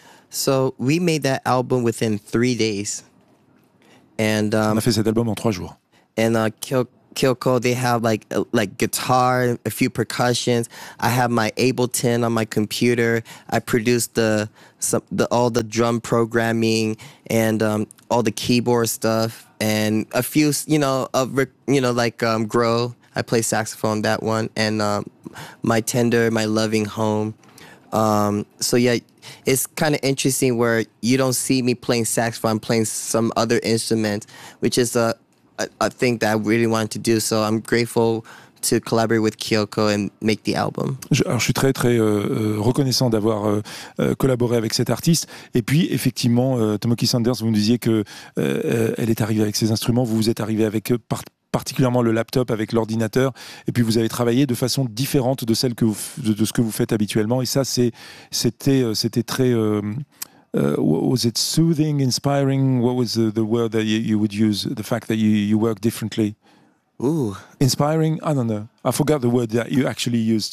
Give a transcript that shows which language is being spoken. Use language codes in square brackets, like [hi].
[en] So we made that album within 3 days. [fr] And, on a fait cet album en 3 jours. [en] And Kyoko, they have like guitar, a few percussions. I have my Ableton on my computer. I produced all the drum programming and all the keyboard stuff and a few, you know, Grow. I play saxophone, that one. And My Tender, My Loving Home. So yeah, it's kind of interesting where you don't see me playing saxophone. I'm playing some other instrument, which is a thing that I really wanted to do. So I'm grateful to collaborate with Kyoko and make the album. [fr] Alors, je suis très très reconnaissant d'avoir collaboré avec cet artiste. Et puis effectivement, Tomoki Sanders, vous me disiez que elle est arrivée avec ses instruments. Vous êtes arrivé avec particulièrement le laptop, avec l'ordinateur, et puis vous avez travaillé de façon différente de celle que vous, de ce que vous faites habituellement. Et ça, c'était très [en] was it soothing, inspiring? What was the word that you would use? The fact that you work differently. Ooh, inspiring. I don't know. I forgot the word that you actually used.